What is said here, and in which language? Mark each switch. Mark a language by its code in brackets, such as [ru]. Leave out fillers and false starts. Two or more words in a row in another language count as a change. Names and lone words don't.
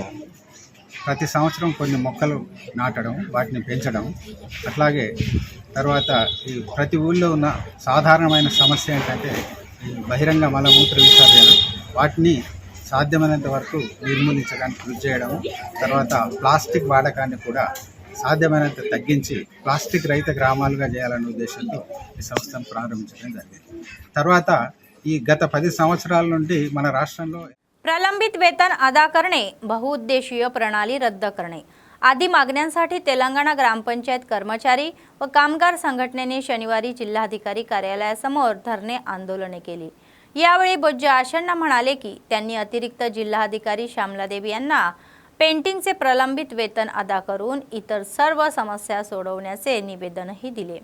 [te] ప్రతి సంవత్సరం కొన్ని మొక్కలు నాటడం, వాటిని పెంచడం, అట్లాగే తర్వాత ఈ ప్రతి ఊళ్ళో ఉన్న సాధారణమైన సమస్య ఏంటంటే ఈ బహిరంగ మలమూత్ర విసర్జన, వాటిని సాధ్యమైనంత వరకు నిర్మూలించడానికి కృషి చేయడం, తర్వాత ప్లాస్టిక్ వాడకాన్ని కూడా సాధ్యమైనంత తగ్గించి ప్లాస్టిక్ రహిత గ్రామాలుగా చేయాలనే ఉద్దేశంతో ఈ సంస్థను ప్రారంభించడం జరిగింది. తర్వాత ఈ గత 10 संवत्सराल నుండి మన రాష్ట్రంలో [mr] प्रलंबित वेतन अदा करणे, बहुउद्देशीय प्रणाली रद्द करणे आदी मागण्यांसाठी तेलंगणा ग्रामपंचायत कर्मचारी व कामगार संघटनेने शनिवारी जिल्हाधिकारी कार्यालयासमोर धरणे आंदोलने केली. यावेळी बोज्जे आशण्णा म्हणाले की त्यांनी अतिरिक्त जिल्हाधिकारी श्यामलादेवी यांना पेंटिंगचे प्रलंबित वेतन अदा करून इतर सर्व समस्या सोडवण्याचे निवेदनही दिले.